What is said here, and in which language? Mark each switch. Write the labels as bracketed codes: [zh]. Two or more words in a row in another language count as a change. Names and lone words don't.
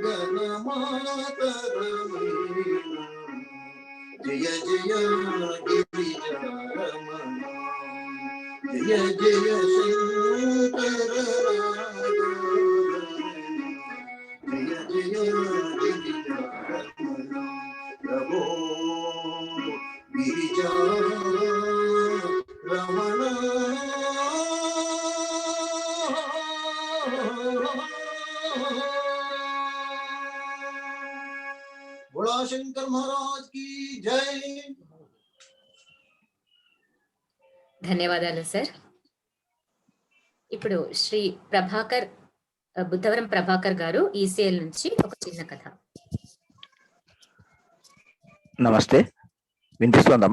[sa] గణమాతరమైన జయ జయ గిరిజ రమణ జయ జయ శంకర జయ జయ గిరిజ రమణ ప్రభో గిరిజ రమణ [hi] बोला शंकर महाराज की जय। [te] ధన్యవాదాలు సార్. ఇప్పుడు శ్రీ ప్రభాకర్ బుద్ధవరం ప్రభాకర్ గారు ఈసీఎల్ నుంచి ఒక చిన్న కథ. నమస్తే, వినిపిస్తోందమ్మా?